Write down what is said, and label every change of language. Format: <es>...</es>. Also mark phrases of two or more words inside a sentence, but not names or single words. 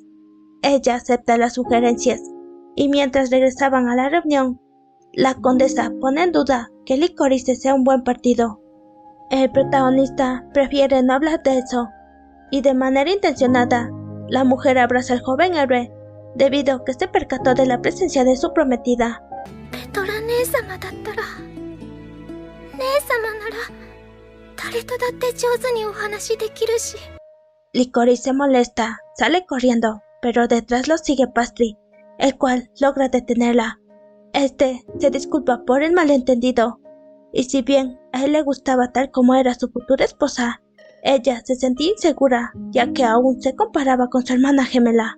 <es>Ella acepta las sugerencias, y mientras regresaban a la reunión, la condesa pone en duda que Licorice sea un buen partido. El protagonista prefiere no hablar de eso, y de manera intencionada, la mujer abraza al joven héroe debido a que se percató de la presencia de su prometida.</es> <ja>ペトラ姉様だったら、姉様なら誰とだって上手にお話できるし。</ja> <es>Licorice se molesta, sale corriendo, pero detrás lo sigue Pastry, el cual logra detenerla. Este se disculpa por el malentendido, y si bien a él le gustaba tal como era su futura esposa, ella se sentía insegura ya que aún se comparaba con su hermana gemela.</es>